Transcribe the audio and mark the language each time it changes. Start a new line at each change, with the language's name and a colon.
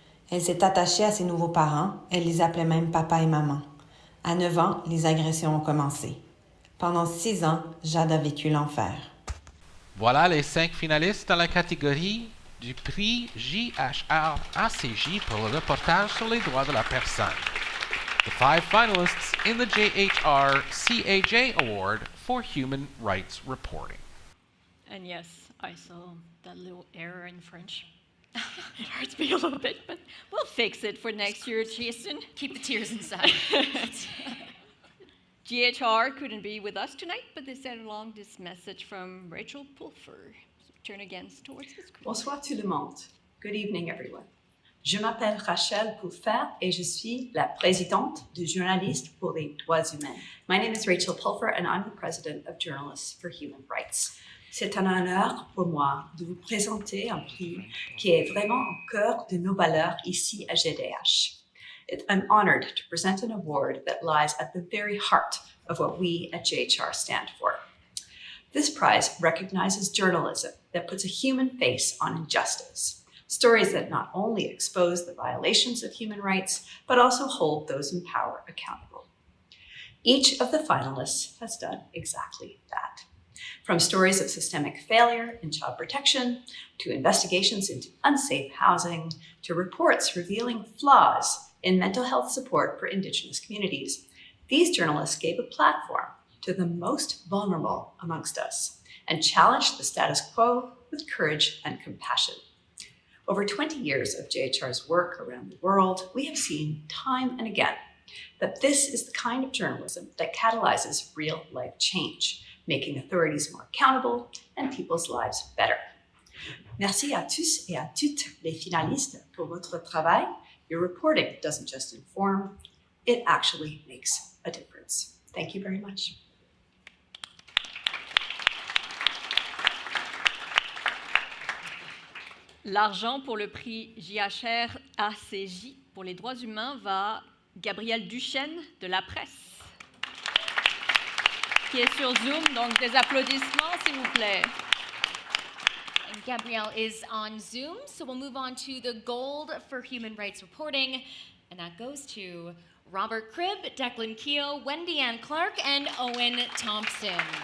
French: Elle s'est attachée à ses nouveaux parents, elle les appelait même papa et maman. À 9 ans, les agressions ont commencé. Pendant 6 ans, Jade a vécu l'enfer. Voilà les 5 finalistes dans la catégorie du prix JHR-ACJ pour le reportage sur les droits de la personne.
English: The 5 finalists in the JHR-CAJ Award for Human Rights Reporting. And yes, I saw that little error in French. It hurts me a little bit, but we'll fix it for next year, Jason. Keep the tears inside. GHR couldn't be with us tonight, but they sent along this message from Rachel Pulfer. So turn again towards the screen.
French: Bonsoir tout le monde.
English: Good evening, everyone.
French: Je m'appelle Rachel Pulfer et je suis la présidente du Journalistes pour les droits humains.
English: My name is Rachel Pulfer and I'm the president of Journalists for Human Rights.
French: C'est un honneur pour moi de vous présenter un prix qui est vraiment au cœur de nos valeurs ici à GDH.
English: I'm honored to present an award that lies at the very heart of what we at JHR stand for. This prize recognizes journalism that puts a human face on injustice, stories that not only expose the violations of human rights, but also hold those in power accountable. Each of the finalists has done exactly that. From stories of systemic failure in child protection, to investigations into unsafe housing, to reports revealing flaws in mental health support for Indigenous communities, these journalists gave a platform to the most vulnerable amongst us and challenged the status quo with courage and compassion. Over 20 years of JHR's work around the world, we have seen time and again that this is the kind of journalism that catalyzes real-life change, making authorities more accountable and people's lives better.
French: Merci à tous et à toutes les finalistes pour votre travail.
English: Your reporting doesn't just inform, it actually makes a difference. Thank you very much.
French: L'argent pour le prix JHR-ACJ pour les droits humains va à Gabrielle Duchesne de La Presse, qui est sur Zoom, donc des applaudissements, s'il vous plaît.
English: And Gabrielle is on Zoom, so we'll move on to the gold for human rights reporting, and that goes to Robert Cribb, Declan Keogh, Wendy Ann Clark, and Owen Thompson.